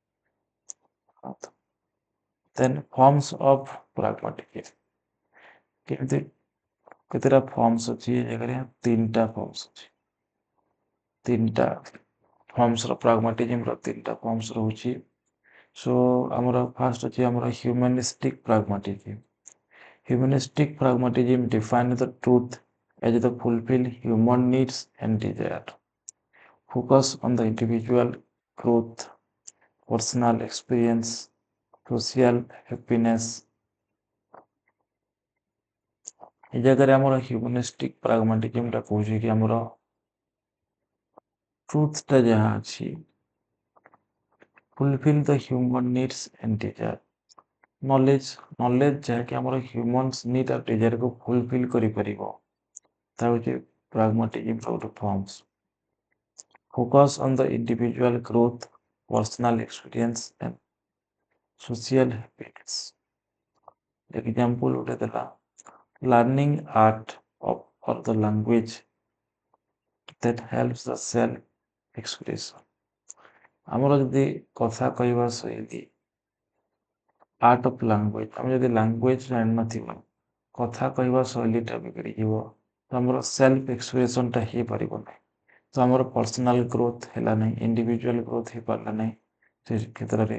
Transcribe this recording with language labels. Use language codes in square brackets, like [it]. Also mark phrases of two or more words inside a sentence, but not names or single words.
[en] Then forms of pragmatism. [or] କେମିତି କେତେଟା ଫର୍ମସ୍ ଅଛି? ଏ ଜାଗାରେ 3ଟା ଫର୍ମସ୍ ଅଛି। 3ଟା ଫର୍ମସ୍ର ପ୍ରାଗ୍ମାଟିଜିମ୍ର 3ଟା ଫର୍ମସ୍ ରହୁଛି। ସୋ ଆମର ଫାଷ୍ଟ ଅଛି ଆମର [en] humanistic pragmatism. Humanistic pragmatism defines the truth as the fulfill human needs and desire. Focus on the individual growth, personal experience, social happiness. [or] ଏ ଜାଗାରେ ଆମର [en] humanistic pragmatism [or] କହୁଛି କି ଆମର ଟ୍ରୁଥଟା ଯାହା ଅଛି, [en] fulfill the human needs and desire. [or] ନଲେଜ ଯାହାକି ଆମର [en] humans need [or] ଆଉ ଡିଜାୟାରକୁ ଫୁଲଫିଲ୍ କରିପାରିବ, ତା ହେଉଛି ପ୍ରାଗ୍ମାଟିଜିମ୍ର ଗୋଟେ ଫର୍ମସ୍। [en] Focus on the individual growth, personal experience and social happiness. [or] Example ଗୋଟେ ଦେଲା, [en] learning art or the language that helps the self expression. [or] ଆମର ଯଦି କଥା କହିବା ଶୈଳୀ, [en] art of language, [or] ଆମେ ଯଦି ଲାଙ୍ଗୁଏଜ ଜାଣିନଥିବା କଥା କହିବା ଶୈଳୀଟା ବିଗଡ଼ିଯିବ, ତ ଆମର [en] self expression [or] ହେଇପାରିବ ନାହିଁ। ତ ଆମର [en] personal growth [or] ହେଲା ନାହିଁ, [en] individual growth [or] ହେଇପାରିଲା ନାହିଁ ସେ କ୍ଷେତ୍ରରେ।